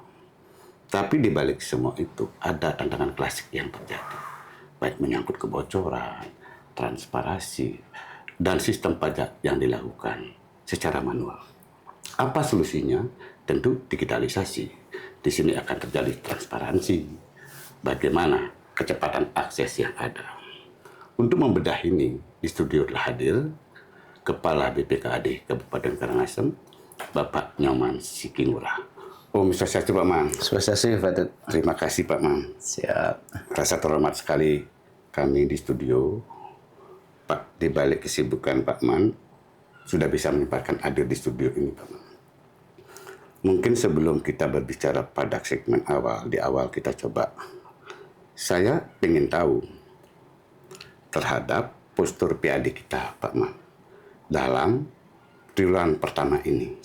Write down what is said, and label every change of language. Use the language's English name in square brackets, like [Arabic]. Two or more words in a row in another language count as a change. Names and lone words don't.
[Indonesian] Tapi di balik semua itu ada tantangan klasik yang terjadi, baik menyangkut kebocoran, transparansi, dan sistem pajak yang dilakukan secara manual. Apa solusinya? Tentu digitalisasi. Di sini akan terjadi transparansi. Bagaimana kecepatan akses yang ada. Untuk membedah ini, di studio telah hadir Kepala BPKAD Kabupaten Karangasem, Bapak Nyoman Sikingurah. [Balinese] Om Swastiastu, [Indonesian] Pak Man. Swastiastu, Pak. Terima kasih, Pak Man. Siap. Rasa terhormat sekali kami di studio. Pak, di balik kesibukan Pak Man, sudah bisa menyempatkan hadir di studio ini, Pak Man. Mungkin sebelum kita berbicara pada segmen awal, di awal kita coba, saya ingin tahu terhadap postur PAD kita, Pak Man, dalam triwulan pertama ini.